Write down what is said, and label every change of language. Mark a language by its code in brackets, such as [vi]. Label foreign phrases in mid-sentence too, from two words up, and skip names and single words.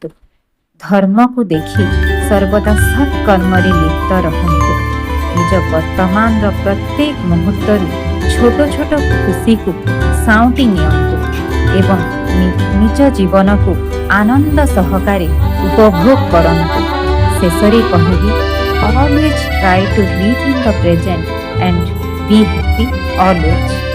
[or] ଧର୍ମକୁ ଦେଖି ସର୍ବଦା ସତ୍କର୍ମରେ ଲିପ୍ତ ରହନ୍ତୁ। ନିଜ ବର୍ତ୍ତମାନର ପ୍ରତ୍ୟେକ ମୁହୂର୍ତ୍ତରୁ ଛୋଟ ଛୋଟ ଖୁସିକୁ ସାଉଁଟି ନିଅନ୍ତୁ ଏବଂ ନିଜ ଜୀବନକୁ ଆନନ୍ଦ ସହକାରେ ଉପଭୋଗ କରନ୍ତୁ। ଶେଷରେ କହିବି, [en] always try to live in the present and be happy always.